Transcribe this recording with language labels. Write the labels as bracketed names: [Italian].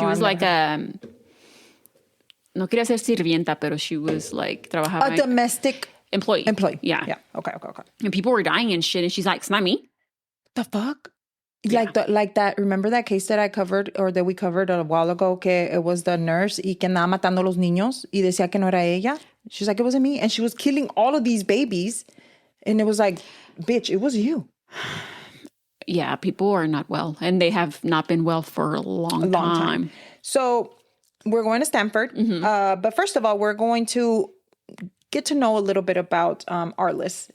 [English] she was like [Spanish] no quería ser sirvienta, pero she was like trabajaba. [English] A domestic employee. Yeah. Yeah. Okay. And people were dying and shit, and she's like, it's not me. The fuck? Yeah. Like that. Remember that case that I covered or that we covered a while ago? [Spanish] Que [English] it was the nurse [Spanish] y que andaba matando los niños y decía que no era ella. [English] She's like, it wasn't me, and she was killing all of these babies, and it was like, bitch, it was you. Yeah, people are not well, and they have not been well for a long time. So we're going to Stanford, but first of all, we're going to get to know a little bit about Arlis.